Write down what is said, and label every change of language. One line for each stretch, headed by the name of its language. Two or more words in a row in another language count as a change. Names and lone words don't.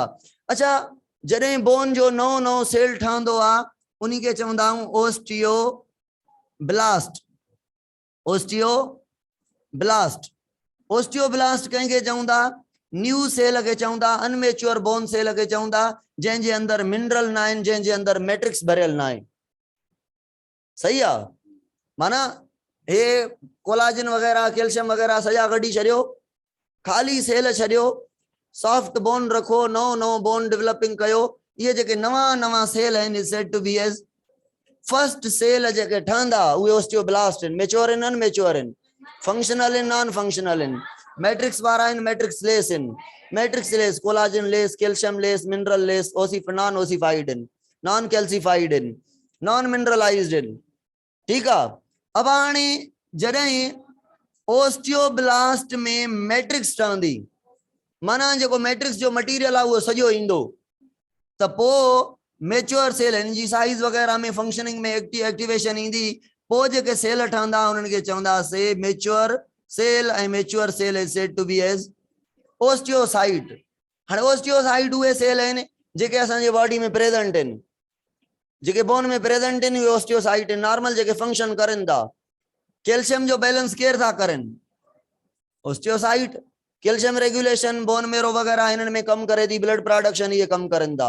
Sindhi: अच्छा, जॾहिं बोन जो नओं सेल ठहंदो आहे उन्ही खे चवंदा आहियूं ओस्टियोब्लास्ट कंहिंखे चवंदा,
English: new cell
Sindhi: खे चवंदा,
English: immature bone cell
Sindhi: खे चवंदा, जंहिंजे अंदरि मिनरल न आहिनि, जंहिंजे अंदरि मैट्रिक्स भरियल न आहे। सही आहे, माना हे कोलाजन वग़ैरह कैल्शियम वग़ैरह सॼा कढी छॾियो, खाली सेल छॾियो,
English: soft bone
Sindhi: रखो, नओं
English: bone developing
Sindhi: कयो। इहे जेके नवां सेल आहिनि
English: said to be as first cell
Sindhi: जेके ठहंदा उहे ओस्टियोब्लास्ट आहिनि। मेच्योर आहिनि, अनमेच्योर आहिनि, फंक्शनल आहिनि,
English: non functional
Sindhi: आहिनि, मैट्रिक्स वारा आहिनि,
English: matrix less
Sindhi: आहिनि।
English: matrix less, collagen less, calcium less, mineral less, non ossified
Sindhi: आहिनि,
English: non calcified
Sindhi: आहिनि,
English: non mineralized
Sindhi: आहिनि। ठीकु आहे। अब हाणे जॾहिं ओस्टियोब्लास्ट में मैट्रिक्स ठहंदी, माना जेको मैट्रिक्स जो मटीरियल आहे उहो सॼो ईंदो, त पोइ
English: mature cell
Sindhi: हिन जी साइज वग़ैरह में फंक्शनिंग में एक्टिवेशन ईंदी, पोइ जेके सेल ठहंदा उन्हनि खे चवंदासीं
English: mature cell,
Sindhi: ऐं
English: mature cell is said to be as osteocyte.
Sindhi: हाणे ओस्टियोसाइट उहे सेल आहिनि जेके असांजे बॉडी में प्रेजेंट आहिनि, जेके बोन में प्रेजेंट आहिनि उहे ओस्टियोसाइट आहिनि, नॉर्मल जेके फंक्शन करनि था। कैल्शियम जो बैलेंस केर था करनि, ओस्टियोसाइट।
English: calcium regulation, bone marrow
Sindhi: वग़ैरह हिननि में कमु करे थी,
English: blood production
Sindhi: इहे कमु करनि था।